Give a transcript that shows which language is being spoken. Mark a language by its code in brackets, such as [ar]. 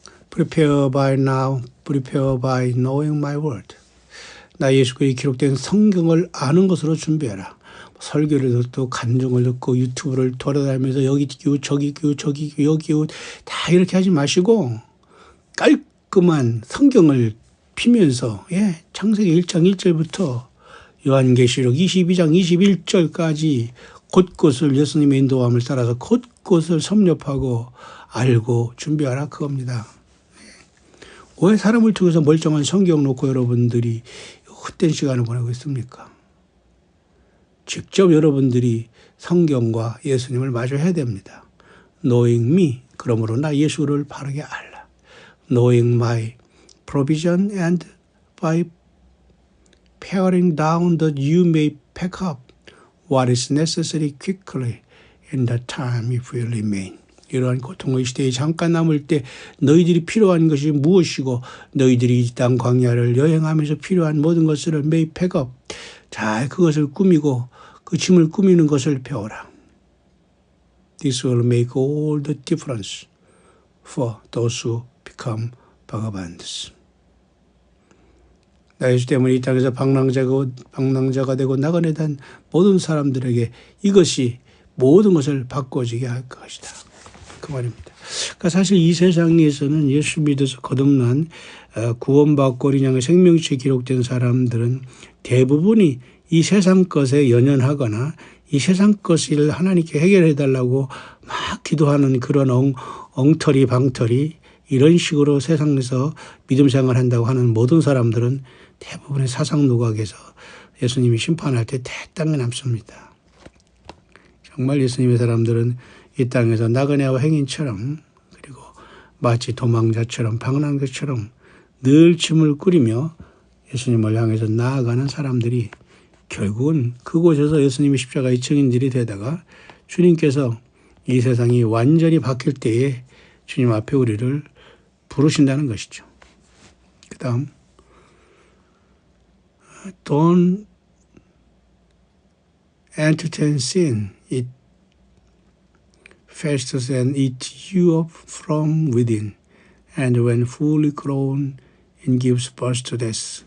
[en] Prepare by now, prepare by knowing my word. [ko] 나 예수께 기록된 성경을 아는 것으로 준비해라. 설교를 듣고 간증을 듣고 유튜브를 돌아다니면서 여기 저기 여기 다 이렇게 하지 마시고 깔끔한 성경을 피면서 창세기 1장 1절부터 요한계시록 22장 21절까지 곳곳을 예수님의 인도함을 따라서 곳곳을 섭렵하고 알고 준비하라 그겁니다. 왜 사람을 통해서 멀쩡한 성경 놓고 여러분들이 헛된 시간을 보내고 있습니까? 직접 여러분들이 성경과 예수님을 마주해야 됩니다. [en] Knowing me, [ko] 그러므로 나 예수를 바르게 알라. [en] Knowing my provision and by paring down that you may pack up what is necessary quickly in the time if you remain. [ko] 이러한 고통의 시대에 잠깐 남을 때 너희들이 필요한 것이 무엇이고 너희들이 이 땅 광야를 여행하면서 필요한 모든 것을 [en] may pack up. [ko] 잘 그것을 꾸미고 그 짐을 꾸미는 것을 배워라. [en] This will make all the difference for those who become vagabonds. [ko] 나 예수 때문에 이 땅에서 방랑자가 되고 나그네된 모든 사람들에게 이것이 모든 것을 바꿔주게 할 것이다. 그 말입니다. 그러니까 사실 이 세상에서는 예수 믿어서 거듭난 구원받고 어린 양의 생명체에 기록된 사람들은 대부분이 이 세상 것에 연연하거나 이 세상 것을 하나님께 해결해 달라고 막 기도하는 그런 엉터리 방터리 이런 식으로 세상에서 믿음 생활한다고 하는 모든 사람들은 대부분의 사상 누각에서 예수님이 심판할 때 대땅에 남습니다. 정말 예수님의 사람들은 이 땅에서 나그네와 행인처럼 그리고 마치 도망자처럼 방랑자처럼 늘 짐을 꾸리며 예수님을 향해서 나아가는 사람들이 결국은 그곳에서 예수님의 십자가의 증인들이 되다가 주님께서 이 세상이 완전히 바뀔 때에 주님 앞에 우리를 부르신다는 것이죠. 그 다음 [en] Don't entertain sin. It festers and eats you up from within. And when fully grown, it gives birth to death.